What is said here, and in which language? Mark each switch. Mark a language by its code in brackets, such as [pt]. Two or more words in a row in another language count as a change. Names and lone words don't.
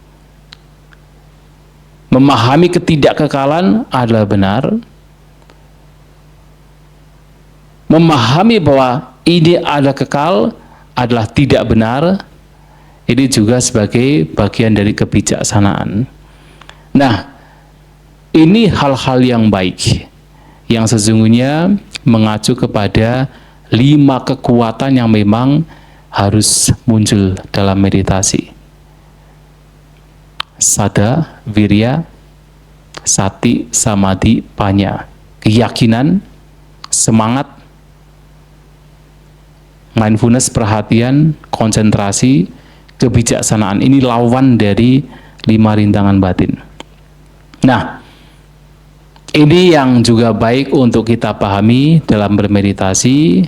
[id] memahami ketidakkekalan adalah benar, memahami bahwa ini adalah kekal adalah tidak benar, ini juga sebagai bagian dari kebijaksanaan. Nah, ini hal-hal yang baik yang sesungguhnya mengacu kepada 5 kekuatan yang memang harus muncul dalam meditasi. [pi] Sada, virya, sati, samadhi, panya. [id] Keyakinan, semangat, mindfulness, perhatian, konsentrasi, kebijaksanaan. Ini lawan dari 5 rintangan batin. Nah, ini yang juga baik untuk kita pahami dalam bermeditasi.